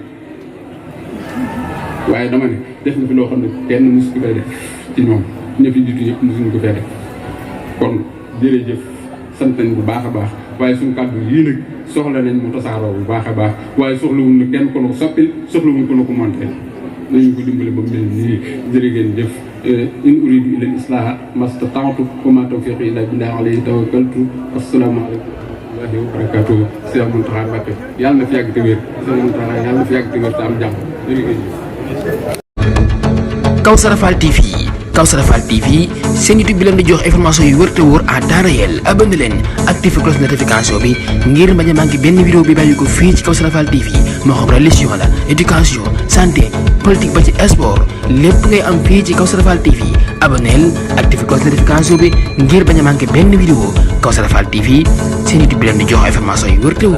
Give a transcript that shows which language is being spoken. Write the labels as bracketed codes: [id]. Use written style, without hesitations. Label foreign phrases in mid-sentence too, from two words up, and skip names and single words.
[wo] waaye dama ne def nga fi loo xam ne kenn mosu ko fee def ci ñoom ñëpp jiitu ñëpp mosuñu ko fee def kon jërëjëf sant nañ bu baax a baax waaye suñu kàddu yii nag soxla nañ mu tasaaroo bu baax a baax waaye soxlawuñ na kenn ko na ko soppil soxlawuñ ko na ko monté nañu ko dimbale ba mel nii jërë ngeen jëf [ar] إن أريد إلا الإصلاح ما استطعت وما توفيقي إلا بالله عليه توكلت السلام عليكم ورحمة الله وبركاته [wo] Cheikh Mountakha Mbacké yàlla na fi yàgg te wér Cheikh Mountakha yàlla na fi yàgg te wér te am jàmm jërë ngeen jëf Kawsara Fall TV seen YouTube bi leen di jox information yu wër te wóor [fr] à temps réel [wo] abonné leen [fr] activé cloche notification [wo] bi ngir bañ a manqué benn vidéo bi bàyyi ko fii ci Kawsara Fall TV moo xam religion la [fr] éducation santé politique [wo] ba ci sport lépp ngay am fii ci Kawsara Fall TV abonneel [fr] activé cloche notification [wo] bi ngir bañ a manqué benn vidéo Kawsara Fall TV seen YouTube bi leen di jox information yu wër te wóor